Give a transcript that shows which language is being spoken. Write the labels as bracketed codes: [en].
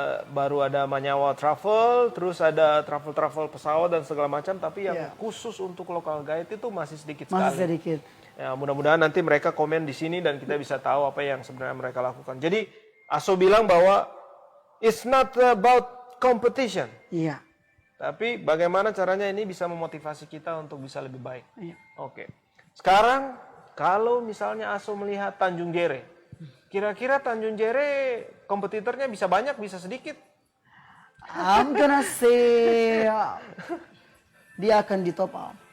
[id] baru ada Manyawa Travel, terus ada travel pesawat dan segala macam, tapi yang khusus untuk local guide itu masih sedikit sekali. Masih sedikit. Ya, mudah-mudahan nanti mereka komen di sini dan kita bisa tahu apa yang sebenarnya mereka lakukan. Jadi Aso bilang bahwa [en] it's not about competition. [id] Iya. Tapi bagaimana caranya ini bisa memotivasi kita untuk bisa lebih baik. Iya. Oke. Sekarang kalau misalnya Aso melihat Tanjung Jere, kira-kira Tanjung Jere kompetitornya bisa banyak, bisa sedikit? [en] I'm gonna say [id] dia akan di top up.